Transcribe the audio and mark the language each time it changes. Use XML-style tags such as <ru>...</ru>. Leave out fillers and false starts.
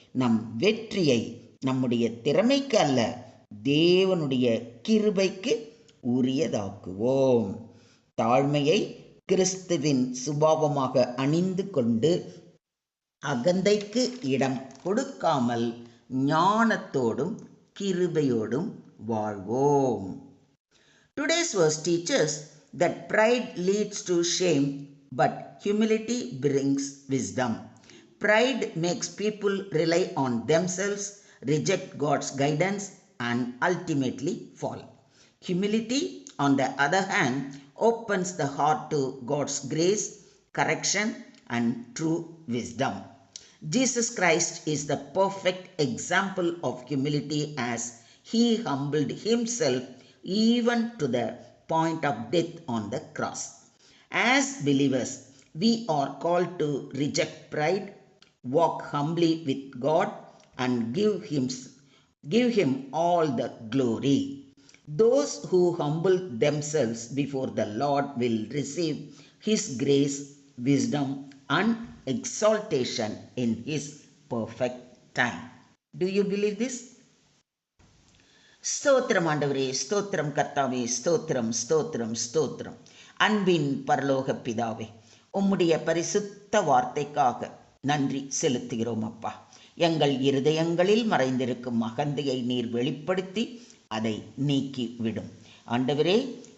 <ta>நம் வெற்றியை நம்முடைய திறமைக்கு அல்ல, தேவனுடைய கிருபைக்கு உரியதாக்குவோம். தாழ்மையை கிறிஸ்துவின் சுபாவமாக அணிந்து கொண்டு அகந்தைக்கு இடம் கொடுக்காமல் ஞானத்தோடும் கிருபையோடும் வாழ்வோம்.</ta> <en>Today's verse teaches that pride leads to shame, but humility brings wisdom. Pride makes people rely on themselves, reject God's guidance, and ultimately fall. Humility, on the other hand, opens the heart to God's grace, correction, and true wisdom. Jesus Christ is the perfect example of humility, as he humbled himself even to the point of death on the cross. As believers, we are called to reject pride, walk humbly with God, and give him all the glory. Those who humble themselves before the Lord will receive his grace, wisdom, and exaltation in his perfect time. Do you believe this?</en> <ta>ஸ்தோத்திரம் ஆண்டவரே, ஸ்தோத்திரம் கர்த்தாவே, ஸ்தோத்திரம் ஸ்தோத்திரம் ஸ்தோத்திரம். அன்பின் பரலோக பிதாவே, உம்முடைய பரிசுத்த வார்த்தைக்காக நன்றி செலுத்துகிறோம் அப்பா. எங்கள் இருதயங்களில் மறைந்திருக்கும் அகந்தையை நீர் வெளிப்படுத்தி அதை நீக்கி விடும் ஆண்டவரே.</ta>